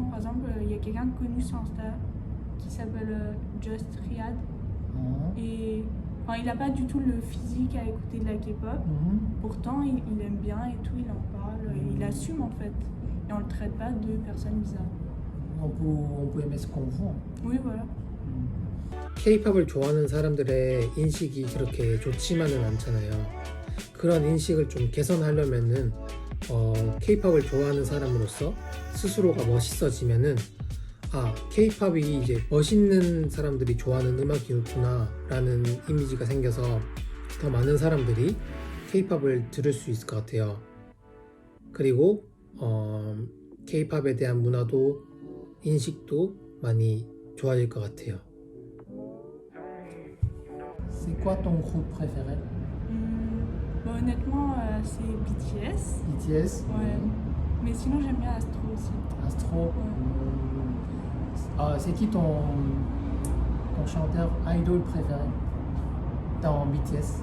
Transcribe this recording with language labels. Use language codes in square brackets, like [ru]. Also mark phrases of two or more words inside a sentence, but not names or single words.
[fr] Par exemple, il y a quelqu'un de connu sur Insta qui s'appelle Just Riyad. Et... Enfin, il n'a pas du tout le physique à écouter de la K-pop. Pourtant, il aime bien et tout, il en parle, il assume en fait. Et on le traite pas de personne bizarre. On peut aimer ce qu'on veut. Oui, voilà. [ko] K-팝을 좋아하는 사람들의 인식이 그렇게 좋지만은 않잖아요. 그런 인식을 좀 개선하려면은 K-팝을 좋아하는 사람으로서 스스로가 멋있어지면은 K-팝이 이제 멋있는 사람들이 좋아하는 음악이었구나 라는 이미지가 생겨서 더 많은 사람들이 K-팝을 들을 수 있을 것 같아요. 그리고 K-팝에 대한 문화도 인식도 많이 좋아질 것 같아요. [fr] C'est quoi ton groupe préféré? Bon, honnêtement, c'est BTS. BTS? Ouais. Mais sinon, j'aime bien Astro aussi. Astro? C'est qui ton chanteur idol préféré dans BTS?